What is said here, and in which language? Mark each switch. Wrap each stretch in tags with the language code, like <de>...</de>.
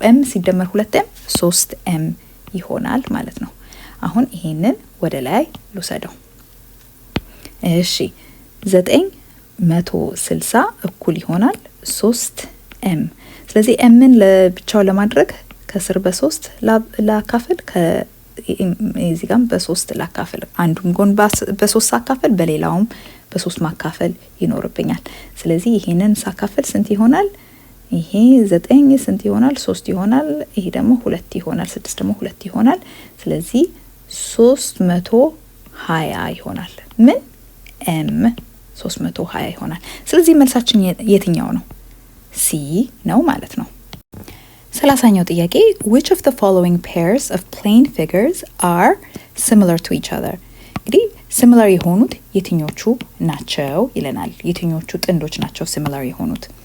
<am>m ሲደመር 2m 3m ይሆናል ማለት ነው። አሁን ይሄንን ወደ ላይ ልውሰደው። እሺ 960 እኩል ይሆናል 3m። ስለዚህ mን ለብቻው ለማድረግ ከስር በ3 ላካፍል፣ ከዚህ ጋር በ3 ላካፍል፣ አንዱን ጎን በ3 ሳካፍል በሌላውም በ3 ማካፈል ይኖርብኛል። ስለዚህ ይሄንን ሳካፍል ስንት ይሆናል? ይሄ 9 ስንት ይሆናል? 3 ይሆናል። ይሄ ደግሞ 2 ይሆናል። 6 ደግሞ 2 ይሆናል። ስለዚህ 320 ይሆናል። ምን m 320 ይሆናል። ስለዚህ መልሳችን የትኛው ነው? ሲ ነው ማለት ነው። 30ኛው ጥያቄ</am> <en>which of the following pairs of plane figures are similar to each other?</en> <am>እንግዲህ similar የሆኑት የትኞቹ ናቸው ይለናል። የትኞቹ ጥንዶች ናቸው similar የሆኑት?</am>